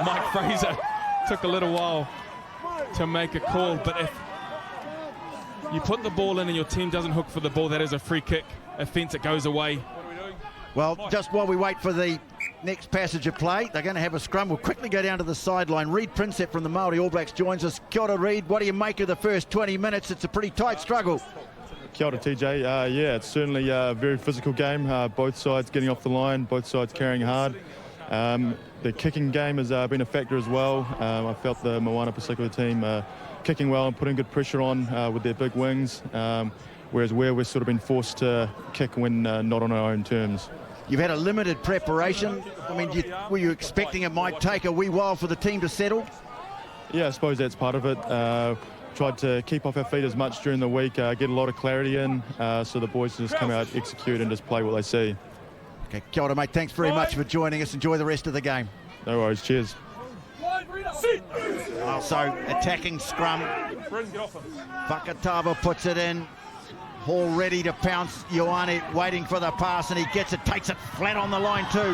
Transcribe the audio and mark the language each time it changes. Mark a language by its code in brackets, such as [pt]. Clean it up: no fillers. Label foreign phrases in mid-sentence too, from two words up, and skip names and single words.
[en] Mike Fraser took a little while to make a call, but if you put the ball in and your team doesn't hook for the ball, that is a free kick offence. It goes away. Well, just while we wait for the next passage of play, they're going to have a scrum. We'll quickly go down to the sideline. Reid Prinsep from the Māori All Blacks joins us. [mi] Kia ora, Reid. [en] What do you make of the first 20 minutes? It's a pretty tight struggle. [mi] Kia ora, TJ. [en] Yeah, it's certainly a very physical game. Both sides getting off the line, both sides carrying hard. The kicking game has been a factor as well. I felt the Moana Pasifika team kicking well and putting good pressure on with their big wings, whereas we've sort of been forced to kick when not on our own terms. You've had a limited preparation. I mean, were you expecting it might take a wee while for the team to settle? Yeah, I suppose that's part of it. Tried to keep off our feet as much during the week, get a lot of clarity in, so the boys can just come out, execute and just play what they see. Okay, [mi] kia ora, [en] mate. Thanks very much for joining us. Enjoy the rest of the game. No worries, cheers. Also, attacking scrum. Fakatava puts it in. Hall ready to pounce. Ioane waiting for the pass, and he gets it, takes it flat on the line too.